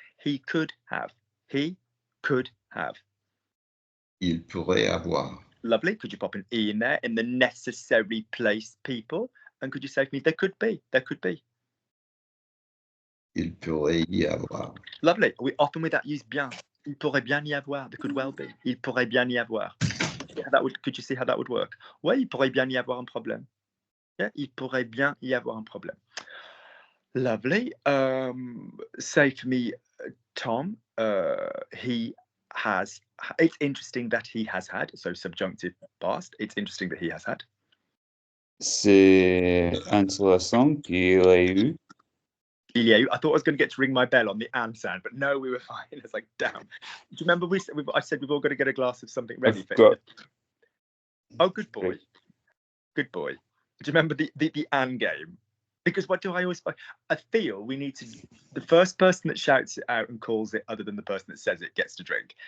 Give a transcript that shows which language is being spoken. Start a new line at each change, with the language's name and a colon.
English: He could have. He could have.
French: Il pourrait avoir.
English: Lovely. Could you pop an E in there in the necessary place, people? And could you say for me, there could be. There could be.
French: Il pourrait y avoir.
English: Lovely. We often with that use bien.
French: Il pourrait bien y avoir.
English: There could well be.
French: Il pourrait bien y avoir.
English: Could you see how that would work?
French: Ouais, il pourrait bien y avoir un problème. Yeah, il pourrait bien y avoir un problème.
English: Lovely. Say for me, Tom, he has, it's interesting that he has had, so subjunctive past, it's interesting that he has had.
French: C'est intéressant qu'il ait eu. Il y a eu.
English: I thought I was going to get to ring my bell on the and sound, but no, we were fine. It's like, damn. Do you remember I said we've all got to get a glass of something ready for you? Oh, good boy. Good boy. Do you remember the and game? Because what do I always find? I feel we need to, the first person that shouts it out and calls it other than the person that says it gets to drink.